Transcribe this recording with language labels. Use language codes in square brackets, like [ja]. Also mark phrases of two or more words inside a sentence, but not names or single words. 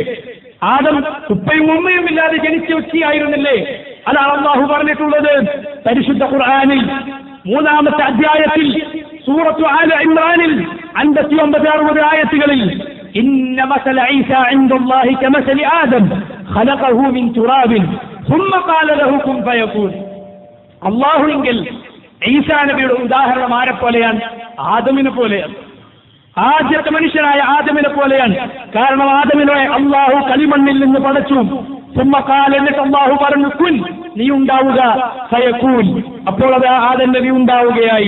[ml] ആദം ഉപ്പയും ഉമ്മയും ഇല്ലാതെ ജനിച്ച വ്യക്തിയായിരുന്നില്ലേ? അതാണ് അല്ലാഹു പറഞ്ഞിട്ടുള്ളത് പരിശുദ്ധ ഖുർആനിൽ 3-ാമത്തെ അധ്യായത്തിൽ സൂറത്തു ആല ഇമ്രാനിൽ 59-60 ആയത്തുകളിൽ, [ar] إن مثل عيسى عند الله كمثل آدم خلقه من تراب ثم قال له كن فيكون. [ml] അല്ലാഹുവിൽ ഈസാ നബിയുടെ ഉദാഹരണം ആരെപ്പോലെയാണ്? ആദമിനെ പോലെയാണ്. ആദ്യത്തെ മനുഷ്യനായ ആദമിനെ പോലെയാണ്. കാരണം ആദമിനെ അള്ളാഹു കളിമണ്ണിൽ നിന്ന് പടച്ചു. സുമ്മക്കാൽ, എന്നിട്ട് അള്ളാഹു പറഞ്ഞു, കുൻ, നീ ഉണ്ടാവുക, ഫയകൂൻ, അപ്പോൾ അത് ആദം നബി ഉണ്ടാവുകയായി.